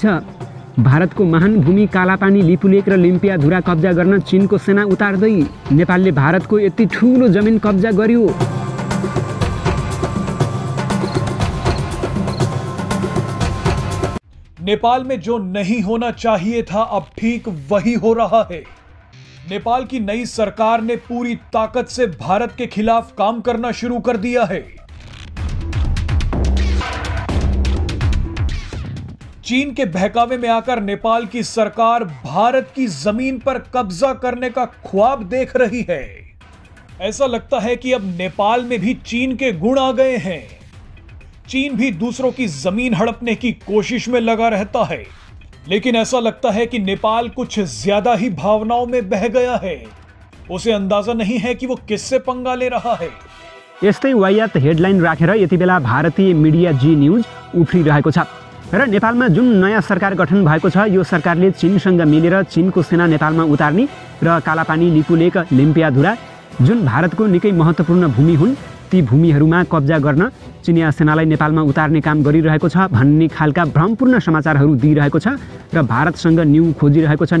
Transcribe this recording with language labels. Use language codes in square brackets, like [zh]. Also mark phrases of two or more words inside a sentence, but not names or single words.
[ne] भारतको महान भूमि कालापानी, लिपुलेक र लिम्पियाधुरा कब्जा गर्न चीनको सेना उतार्दै नेपालले भारतको यति ठूलो जमिन कब्जा गर्यो। [hi] नेपाल में जो नहीं होना चाहिए था अब ठीक वही हो रहा है। नेपाल की नई सरकार ने पूरी ताकत से भारत के खिलाफ काम करना शुरू कर दिया है। चीन के बहकावे में आकर नेपाल की सरकार भारत की जमीन पर कब्जा करने का ख्वाब देख रही है। ऐसा लगता है कि अब नेपाल में भी चीन के गुण आ गए हैं। चीन भी दूसरों की जमीन हड़पने की कोशिश में लगा रहता है, लेकिन ऐसा लगता है कि नेपाल कुछ ज्यादा ही भावनाओं में बह गया है। उसे अंदाजा नहीं है कि वो किससे पंगा ले रहा है। [ne] यस्तै वायात हेडलाइन राखेर यति बेला भारतीय मिडिया जी न्यूज उफ्रिरहेको छ र नेपालमा जुन नयाँ सरकार गठन भएको छ यो सरकारले चीनसँग मिलेर चीनको सेना नेपालमा उतार्ने र कालापानी, लिपुलेक, लिम्पियाधुरा जुन भारतको निकै महत्त्वपूर्ण भूमि हुन् ती भूमिहरूमा कब्जा गर्न चिनिया सेनालाई नेपालमा उतार्ने काम गरिरहेको छ भन्ने खालका भ्रमपूर्ण समाचारहरू दिइरहेको छ र भारतसँग न्यू खोजिरहेको छ।